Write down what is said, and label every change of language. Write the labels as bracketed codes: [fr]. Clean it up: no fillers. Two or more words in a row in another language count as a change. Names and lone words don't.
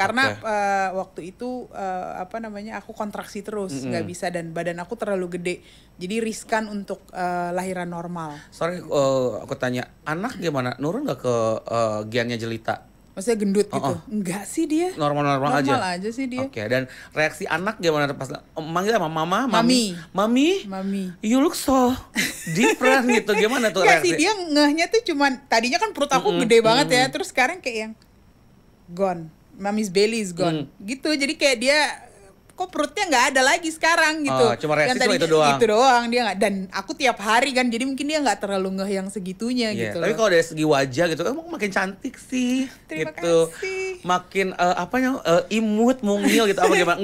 [id] Karena waktu itu apa namanya, aku kontraksi terus, nggak bisa, dan badan aku terlalu gede. Jadi riskan untuk lahiran normal. Sorry, aku tanya, anak gimana? Nurun nggak ke Giannya Jelita? Maksudnya gendut gitu? Enggak sih dia. Normal-normal aja? Normal aja sih dia. Oke, dan reaksi anak gimana pas manggil sama mama? Mami. Mami? [en] You look so different gitu. [id] Gimana tuh Enggak reaksi? sih, dia ngehnya tuh cuman, tadinya kan perut aku gede banget ya, terus sekarang kayak yang gone. [en] Mommy's belly is gone. [id] Gitu, jadi kayak dia kok perutnya nggak ada lagi sekarang gitu. Cuma reaksi cuma itu doang. Itu doang, dia nggak. Dan aku tiap hari kan, jadi mungkin dia nggak terlalu ngeh yang segitunya gitu. Tapi kalau dari segi wajah gitu, emang makin cantik sih. Terima gitu. kasih. Makin imut, mungil gitu apa gimana?